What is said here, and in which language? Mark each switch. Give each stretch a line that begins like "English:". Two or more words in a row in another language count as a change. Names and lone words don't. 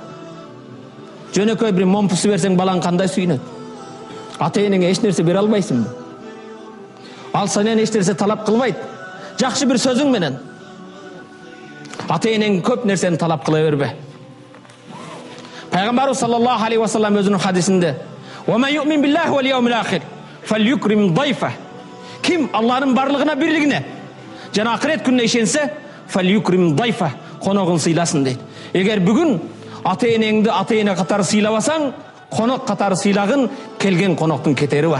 Kyrgyz: Жөнөкөй бир момпусу берсең балаң кандай сүйүнөт? Ата энеңе эч нерсе бере албайсыңбы? Ал сенен эч нерсе талап кылбайт. Жакшы бир сөзүң менен ата энең көп нерсени талап кыла бербе. Пайгамбарыбыз саллаллаху алейхи ва саллам өзүнүн хадисинде:
Arabic: "ومن يؤمن بالله واليوم الآخر فليكرم ضيفه."
Kyrgyz: Ким Аллахтын барлыгына, бирлигине жана акырет күнүнө ишенсе,
Arabic: فليكرم ضيفه,
Kyrgyz: коногун сыйласын дейт. Эгер бүгүн ата энеңди ата эне катары сыйлабасаң, конок катары сыйлагын, келген коноктун кетери бар.